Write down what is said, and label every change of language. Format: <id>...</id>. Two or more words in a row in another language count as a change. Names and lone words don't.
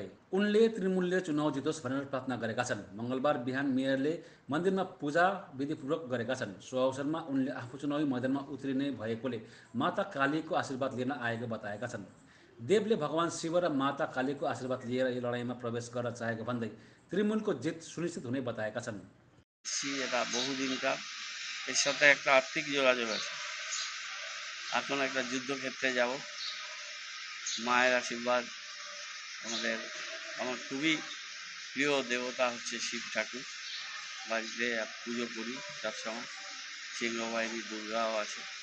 <ne>उनले तृणमूलले चुनाव जितोस् भनेर प्रार्थना गरेका छन्। मङ्गलबार बिहान मेयरले मन्दिरमा पूजा विधिपूर्वक गरेका छन्। सो अवसरमा उनले आफू चुनावी मैदानमा उत्रिने भएकोले माता कालीको आशीर्वाद लिन आएको बताएका छन्। देवले भगवान शिव र माता कालीको आशीर्वाद लिएर यो लडाइँमा प्रवेश गर्न चाहेको भन्दै तृणमूलको जित सुनिश्चित हुने बताएका छन्।</ne> <bn>এটা বহুদিনকার এর সাথে একটা আর্থিক যোগাযোগ আছে। এখন একটা যুদ্ধক্ষেত্রে যাব, মায়ের আশীর্বাদ আমাদের। আমার খুবই প্রিয় দেবতা হচ্ছে শিব ঠাকুর। বাড়িতে পুজো করি সবসময়। সিংহবাহিনী দুর্গাও আছে।</bn>